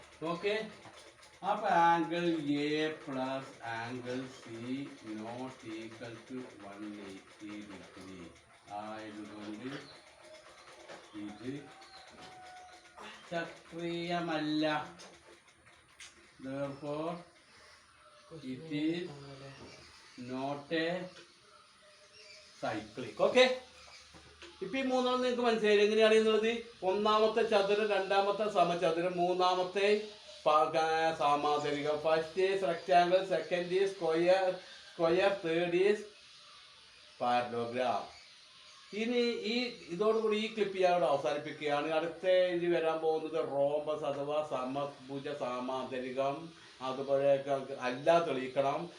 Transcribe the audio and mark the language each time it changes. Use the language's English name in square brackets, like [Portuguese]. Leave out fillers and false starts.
[English] okay, അപ്പൊ angle A plus angle C not equal to 180 degree [Malayalam] ആയതുകൊണ്ട് ഇത് ചക്രീയമല്ല. [English] Therefore, it is not a cyclic. Okay? [Malayalam] ഇപ്പൊ ഈ മൂന്നെണ്ണം നിങ്ങൾക്ക് മനസ്സിലായി എങ്ങനെയാണ് എന്നുള്ളത്. ഒന്നാമത്തെ ചതുരം, രണ്ടാമത്തെ സമചതുരം, മൂന്നാമത്തെ സാമാന്തരികം. [English] First is rectangle, second is square, third is parallelogram. [Malayalam] ഇനി ഇതോടുകൂടി ഈ ക്ലിപ്പ് ഞാൻ ഇവിടെ അവസാനിപ്പിക്കുകയാണ്. അടുത്ത ഇനി വരാൻ പോകുന്നത് റോംബസ് അഥവാ സമഭുജ സാമാന്തരികം, അതുപോലെ അല്ല തെളിയിക്കണം.